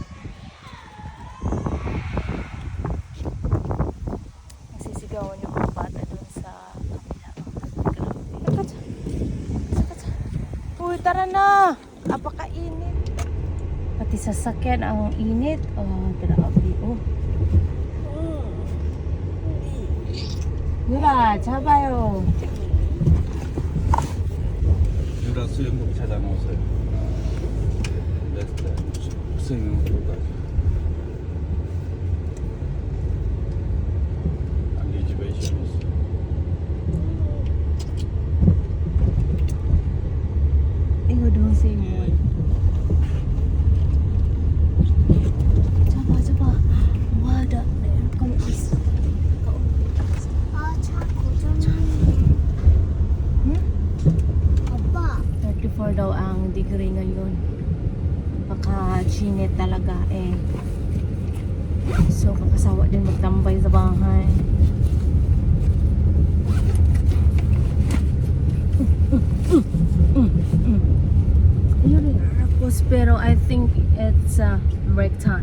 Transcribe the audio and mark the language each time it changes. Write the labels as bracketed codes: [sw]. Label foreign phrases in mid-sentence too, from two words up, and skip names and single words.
[tl] Nagsisigawan yung mga bata dun sa kabila. Grabe. Uy, tara na! Apakainit. Pati sasakyan ang init. Oh, grabe. [ko] Oh. Yura, 잡아요. 유라 수영복 찾아놓으세요. 넥스트 수영복까지. 안개 집에 있어요. 이거 넣으세요. 잡아. 와, 나 에어컨 있어. 아빠 [tl] 34 daw ang degree ngayon. Napaka-chinit talaga eh. So, kakasawa din magtambay sa bahay. Tapos, pero [en] I think it's break time.